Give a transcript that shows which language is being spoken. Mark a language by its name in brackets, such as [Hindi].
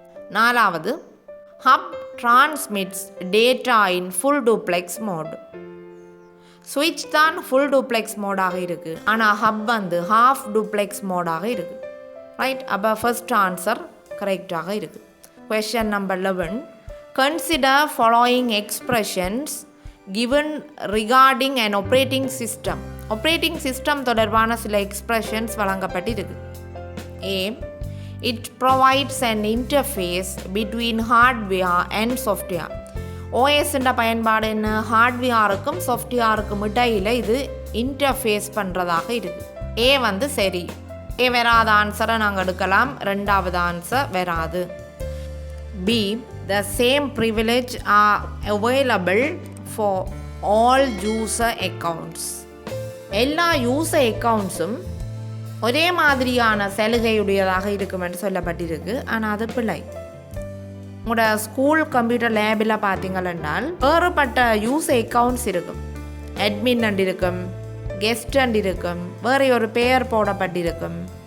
[English] நாலாவது, hub transmits data in full duplex mode. [Tamil] ஸ்விட்ச் தான் ஃபுல் டூப்ளெக்ஸ் மோடாக இருக்குது, ஆனால் ஹப் வந்து ஹாஃப் டூப்ளெக்ஸ் மோடாக இருக்குது. ரைட்? அப்போ ஃபர்ஸ்ட் ஆன்சர் கரெக்டாக இருக்குது. Question number 11. [English] Consider following expressions given regarding an operating system. [Tamil] Operating system தொடர்பான சில எக்ஸ்பிரஷன்ஸ் வழங்கப்பட்டிருக்கு. [English] A. It provides an interface between hardware and software. [Tamil] OS-ன்ற பயன்பாடு என்ன? ஹார்ட்வேருக்கும் சாஃப்ட்வேருக்கும் இடையில் இது இன்டர்ஃபேஸ் பண்ணுறதாக இருக்குது. A வந்து சரி. A வராத ஆன்சரை நாங்கள் எடுக்கலாம். ரெண்டாவது ஆன்சர் வராது. B. [English] The same privilege are available for all user accounts. [Tamil] எல்லா யூசர் அக்கௌண்ட்ஸும் ஒரே மாதிரியான சலுகையுடையதாக இருக்கும் என்று சொல்லப்பட்டிருக்கு, ஆனால் அது பிழை. உங்களோட ஸ்கூல் கம்ப்யூட்டர் லேபில் பார்த்தீங்கன்னா வேறுபட்ட யூசர் அக்கௌண்ட்ஸ் இருக்கும். அட்மின் அண்ட் இருக்கும், கெஸ்ட் அண்ட் இருக்கும், வேறு ஒரு பெயர் போடப்பட்டிருக்கும்.